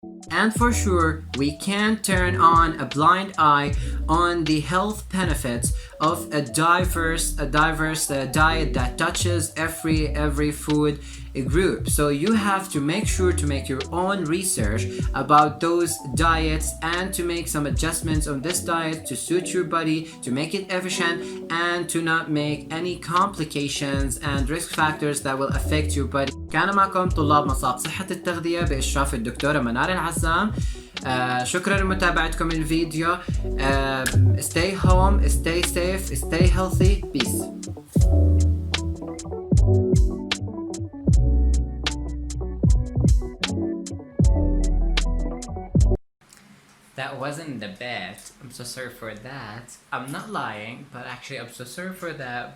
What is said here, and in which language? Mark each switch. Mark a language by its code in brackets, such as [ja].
[en] And for sure, we can't turn on a blind eye on the health benefits of a diverse diet that touches every food group. So you have to make sure to make your own research about those diets and to make some adjustments on this diet to suit your body, to make it efficient and to not make any complications and risk factors that will affect your body. [ar] كان معكم طلاب مصاب صحة التغذية بإشراف الدكتورة منار العزام. شكرا لمتابعتكم الفيديو. [en] Stay home, stay safe, stay healthy. Peace. That wasn't the best. I'm so sorry for that. I'm not lying, but actually I'm so sorry for that.